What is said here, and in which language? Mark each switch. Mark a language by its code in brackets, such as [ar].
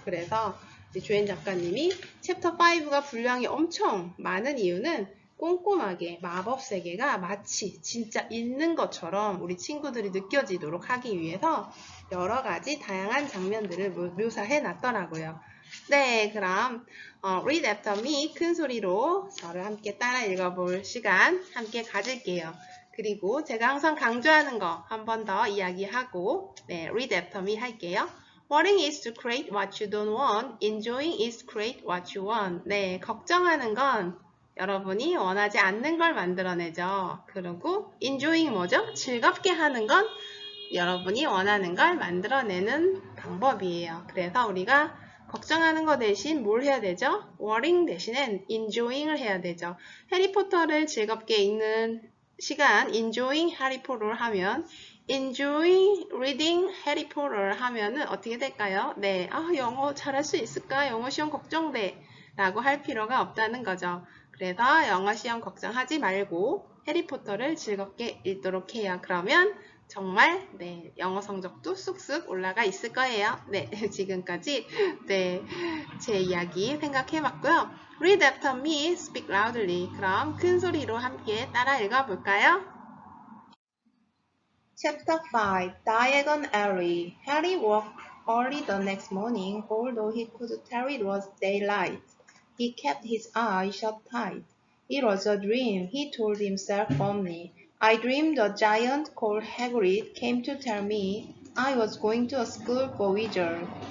[ko] 그래서 조엔 작가님이 챕터 5가 분량이 엄청 많은 이유는 꼼꼼하게 마법 세계가 마치 진짜 있는 것처럼 우리 친구들이 느껴지도록 하기 위해서 여러 가지 다양한 장면들을 묘사해 놨더라고요. 네, 그럼 [en] read after me [ko] 큰 소리로 저를 함께 따라 읽어볼 시간 함께 가질게요. 그리고 제가 항상 강조하는 거 한 번 더 이야기하고 [en] read after me [ko] 할게요. [en] Worrying is to create what you don't want. Enjoying is to create what you want. [ko] 네, 걱정하는 건 여러분이 원하지 않는 걸 만들어내죠. 그리고 enjoying 뭐죠? 즐겁게 하는 건 여러분이 원하는 걸 만들어내는 방법이에요. 그래서 우리가 걱정하는 거 대신 뭘 해야 되죠? worrying 대신엔 enjoying을 해야 되죠. 해리포터를 즐겁게 읽는 시간 enjoying 해리포터를 하면 [en] enjoy reading [ko] 해리포터를 하면은 어떻게 될까요? 네, 영어 잘할 수 있을까? 영어 시험 걱정돼 라고 할 필요가 없다는 거죠. 그래서 영어 시험 걱정하지 말고 해리포터를 즐겁게 읽도록 해요. 그러면 정말 영어 성적도 쑥쑥 올라가 있을 거예요. 네, 지금까지 제 이야기 생각해봤고요. [en] Read after me, speak loudly. [ko] 그럼 큰 소리로 함께 따라 읽어볼까요? [en] Chapter 5 Diagon Alley Harry woke early the next morning, although he could tell it was daylight. He kept his eyes shut tight. It was a dream, he told himself firmly. I dreamed a giant called Hagrid came to tell me I was going to a school for wizards.